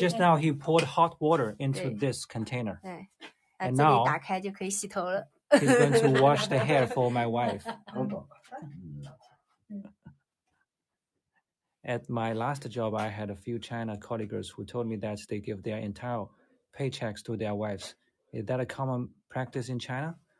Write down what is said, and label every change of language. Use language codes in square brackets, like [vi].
[en] Just now he poured hot water into this container. [zh] 对，这里打开就可以洗头了。 [en] He's going to wash the hair for my wife. At my last job, I had a few China colleagues who told me that they give their entire paychecks to their wives. Is that a common practice in China?